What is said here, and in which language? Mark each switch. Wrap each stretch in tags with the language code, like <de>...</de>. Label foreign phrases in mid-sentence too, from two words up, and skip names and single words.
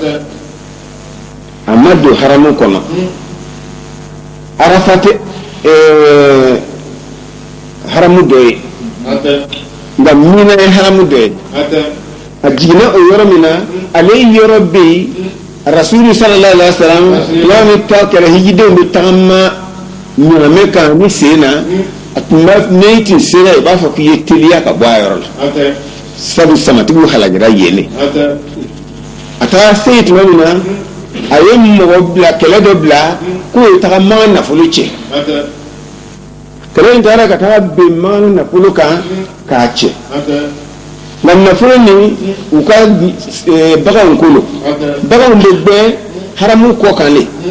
<bm>a ma don haramu kɔnɔ arafa tɛ haramu dɔ ye nka mina ye haramu dɔ ye a jiginna o yɔrɔ min na ale yɔrɔ bɛ yen rasulu</bm> <ar>صلى الله عليه وسلم</ar> <bm>yɔrɔ min ta kɛra hijidenw bɛ tagama ɲaamɛ kan ni sen na a tun b'a ne tun sera i b'a fɔ k'i ye teliya ka bɔ a yɔrɔ la sabu samatigiw halakira yen ne a taara se yen tuma min na a ye mɔgɔ bila kɛlɛ dɔ bila k'o ye tagama nafolo cɛ kɛlɛ in taara ka taga ben maana nafolo kan k'a cɛ nka nafolo ni u ka baganw kolo baganw bɛ gbɛn haramu kɔ kan de</bm>